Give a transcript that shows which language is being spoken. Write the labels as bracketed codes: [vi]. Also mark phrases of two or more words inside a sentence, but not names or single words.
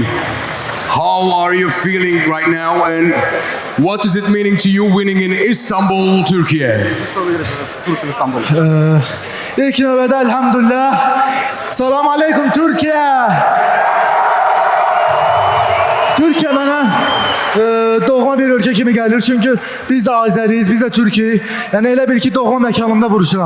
[en] How are you feeling right now and what is it meaning to you winning in Istanbul, Turkey? [az] İlk növbədə elhamdülillah. Salam aleykum Türkiye. Türkiye mənə doğma bir ölkə kimi gəlir. Çünki biz də Azəriyiz, biz də Türkiyik. Yəni elə bil ki, doğma məkanımda vuruşuram.